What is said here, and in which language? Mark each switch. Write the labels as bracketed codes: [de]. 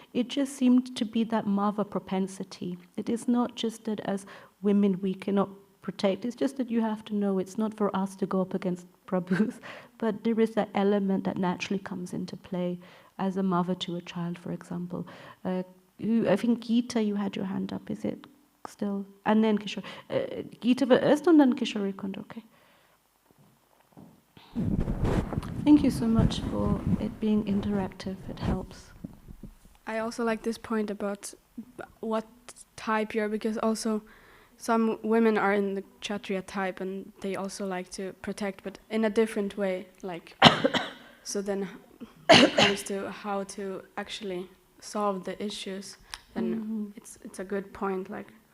[en] It just seemed to be that mother propensity. It is not just that as women we cannot protect, it's just that you have to know it's not for us to go up against Prabhus, but there is that element that naturally comes into play as a mother to a child, for example. I think Gita, you had your hand up, is it still? And then Kishore. [de] Gita var erst und dann Kishore kommt, okay. [en] Thank you so much for it being interactive, it helps. I also like this point about what type you're, because also some women are in the Kshatriya type and they also like to protect, but in a different way, like, so then when it comes to how to actually solve the issues, then it's a good point, like